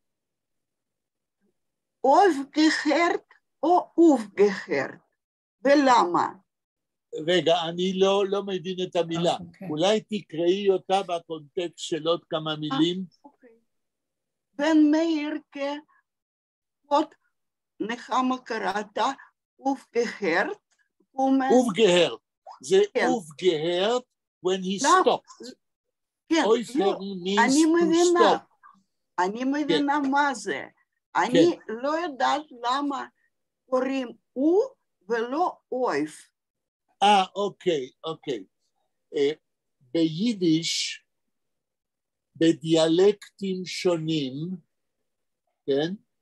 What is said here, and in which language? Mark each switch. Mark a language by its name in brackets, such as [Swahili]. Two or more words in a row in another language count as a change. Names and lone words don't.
[German] aufgehört או aufgehört. [Hebrew] ולמה? רגע, אני לא מבין את המילה. אולי תקראי אותה בקונטקסט של עוד כמה מילים? בן מאירקה, עוד נחמה קראת, [German] aufgehört. [English] aufgehört. זה aufgehört when he stopped. [Hebrew] כן, אני מבינה מה זה. אני לא יודעת למה קוראים הוא ולא אויף. אוקיי. ביידיש, בדיאלקטים שונים, כן?